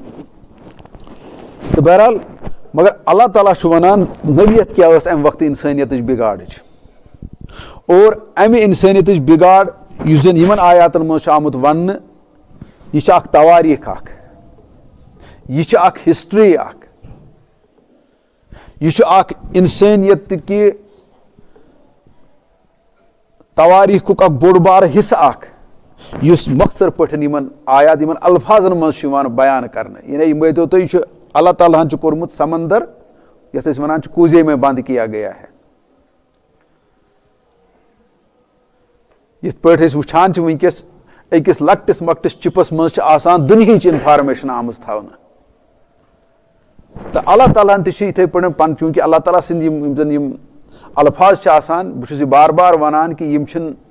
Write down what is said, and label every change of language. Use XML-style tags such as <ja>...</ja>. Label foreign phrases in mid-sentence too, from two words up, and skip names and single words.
<ks>تہٕ بہرحال مگر اللہ تعالیٰ چھُ ونان نوعیت کیٛاہ ٲس امہِ وقتہٕ انسٲنیتٕچ بِگاڑٕچ, اور امہِ انسٲنیتٕچ بِگاڑ یُس زن یِمن آیاتن منٛز چھُ آمُت وننہٕ, یہِ چھِ اکھ تواریٖخ اکھ, یہِ چھِ اکھ ہسٹری اکھ, یہِ چھُ اکھ انسٲنیت کہِ تواریٖخُک اکھ بوٚڑ بارٕ حصہٕ اکھ, یُس مۄخصر پٲٹھۍ یِمن آیات یِمن الفاظن منٛز چھُ یِوان بیان کرنہٕ. یعنی یہِ مٲنۍتو تُہۍ, یہِ چھُ اللہ تعالیٰ ہن چھُ کوٚرمُت سمندر یتھ أسۍ ونان چھِ</ks> <ur>کوٗزے میں بنٛد کیا گیا ہے.</ur> <ks>یِتھ پٲٹھۍ أسۍ وٕچھان چھِ وٕنکیٚس أکِس لۄکٹِس مۄکٹِس چِپس منٛز چھِ آسان دُنہِچ انفارمیشن آمٕژ تھاونہٕ, تہٕ اللہ تعالیٰ ہن تہِ چھِ یِتھٕے پٲٹھۍ چوٗنکہِ اللہ تعالیٰ سٕنٛدۍ یِم زن یِم الفاظ چھِ آسان, بہٕ چھُس یہِ بار بار ونان کہِ یِم چھِنہٕ</ks>